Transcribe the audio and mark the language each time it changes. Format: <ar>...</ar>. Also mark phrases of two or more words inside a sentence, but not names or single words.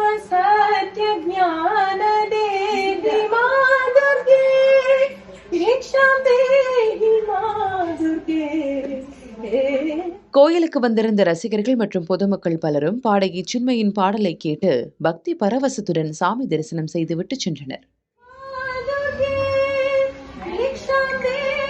<sa>सत्य ज्ञान देहि मां दुर्गे भिक्षा देहि मां दुर्गे.</sa> <ta>கோயிலுக்கு வந்திருந்த ரசிகர்கள் மற்றும் பொதுமக்கள் பலரும் பாடகி சின்மயின் பாடலை கேட்டு பக்தி பரவசத்துடன் சாமி தரிசனம் செய்துவிட்டு சென்றனர்.</ta>